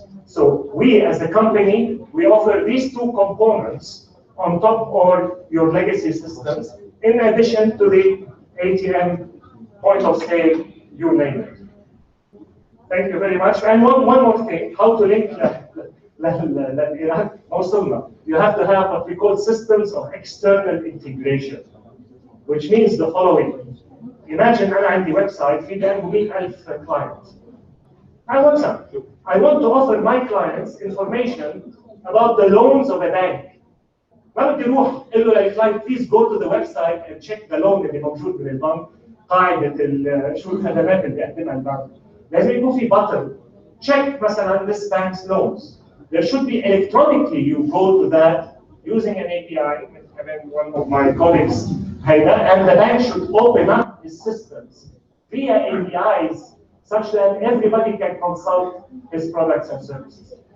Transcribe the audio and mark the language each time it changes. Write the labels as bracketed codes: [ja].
[en] So we as a company, we offer these two components on top of your legacy systems, in addition to the ATM, point of sale, you name it. Thank you very much. And one more thing, how to link [ar] لإيران ما وصلنا. [en] You have to have what we call systems of external integration, which means the following. Imagine [ar] أنا عندي ويب سايت في جنبه 100,000 [en] clients. I want to offer my clients information about the loans of a bank. [ar] ما بدي اروح اقول له للكلاينت [en] please go to the website and check the loan [ar] اللي موجود من البنك، قاعده شو الخدمات اللي بيقدمها البنك. لازم يكون في [en] button check [ar] مثلا [en] this bank's loans. There should be electronically you go to that using an API. One of my colleagues and the bank should open up its systems via APIs such that everybody can consult his products and services.